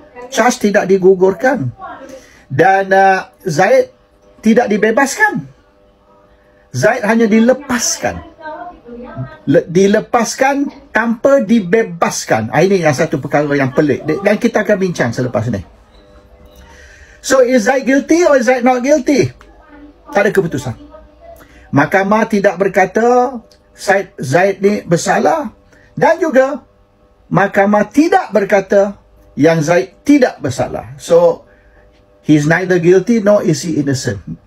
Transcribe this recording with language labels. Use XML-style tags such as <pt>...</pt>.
<ms>Charge tidak digugurkan. Dan Zahid tidak dibebaskan. Zahid hanya dilepaskan. Dilepaskan tanpa dibebaskan. Ini yang satu perkara yang pelik. Dan kita akan bincang selepas ini.</ms> <en>So, is Zahid guilty or is Zahid not guilty?</en> <ms>Tak ada keputusan. Mahkamah tidak berkata Zahid ni bersalah. Dan juga, Mahkamah tidak berkata yang Zahid tidak bersalah.</ms> <en>So, he's neither guilty nor is he innocent.</en>